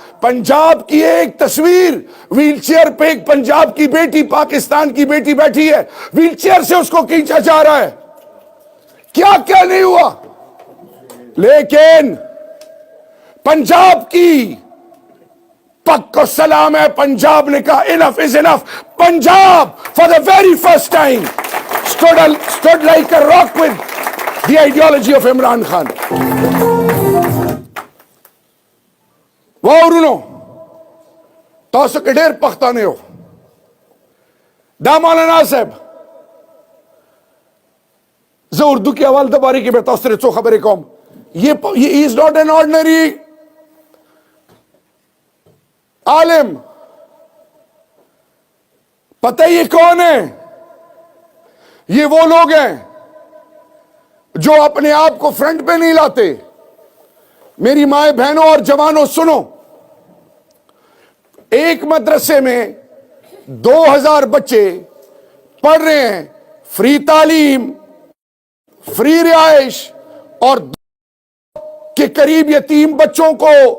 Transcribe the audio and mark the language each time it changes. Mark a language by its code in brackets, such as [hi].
[ur] پنجاب کی ایک تصویر، ویل چیئر پہ ایک پنجاب کی بیٹی، پاکستان کی بیٹی بیٹھی ہے، ویل چیئر سے اس کو کھینچا جا رہا ہے. کیا کیا نہیں ہوا؟ لیکن پنجاب کی پک کو سلام ہے، پنجاب نے کہا [en] enough is enough. Punjab for the very first time stood like a rock with the ideology of Imran Khan. [ps] واورونو تاسو کې ډېر پښتانه یو، دا مولانا صاحب، زه اردو کې اول د بارے کې به تاسو سره څو خبرې کوم. [en] he is not an ordinary alim. [ur] پتہ یہ کون ہے؟ یہ وہ لوگ ہیں جو اپنے آپ کو فرنٹ پہ نہیں لاتے. میری مائیں بہنوں اور جوانوں سنو، ایک مدرسے میں 2000 بچے پڑھ رہے ہیں، فری تعلیم، فری رہائش، اور کے قریب یتیم بچوں کو